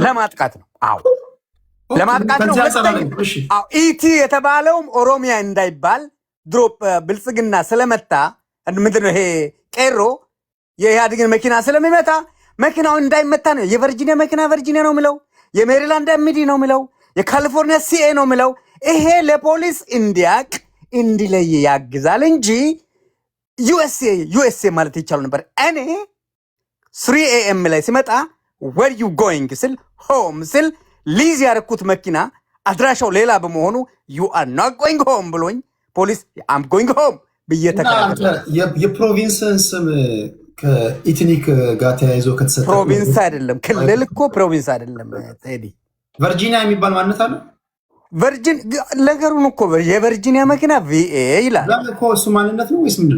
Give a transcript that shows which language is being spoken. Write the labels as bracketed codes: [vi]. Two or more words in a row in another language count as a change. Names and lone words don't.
[am] ለማጥቃት ነው። አዎ ለማጥቃት ነው። አዎ ኢቲ የተባለውም ኦሮሚያ እንዳይባል ድሮ ብልጽግና ስለመታ ምንድነው ይሄ ቄሮ የኢህአዴግን መኪና ስለሚመታ መኪናው እንዳይመታ ነው። የቨርጂኒያ መኪና ቨርጂኒያ ነው ምለው፣ የሜሪላንድ ኤምዲ ነው ምለው፣ የካሊፎርኒያ ሲኤ ነው ምለው። ይሄ ለፖሊስ እንዲያቅ እንዲለይ ያግዛል እንጂ ዩኤስኤ ማለት ይቻሉ ነበር። እኔ 3 AM ላይ ሲመጣ [en] where you going [am] ስል ሆም ስል ሊዝ ያረኩት መኪና አድራሻው ሌላ በመሆኑ [en] you are not going home [am] ብሎኝ ፖሊስ [en] I'm going home [am] ብዬ ተከራከረ። የፕሮቪንስን ስም ከኢትኒክ ጋር ተያይዞ ከተሰጠ ፕሮቪንስ አይደለም ክልል እኮ ፕሮቪንስ አይደለም። ቴዲ ቨርጂኒያ የሚባል ማንነት አለ። ቨርጂን ነገሩን እኮ የቨርጂኒያ መኪና ቪኤ ይላል። እኮ እሱ ማንነት ነው ወይስ ምንድን ነው?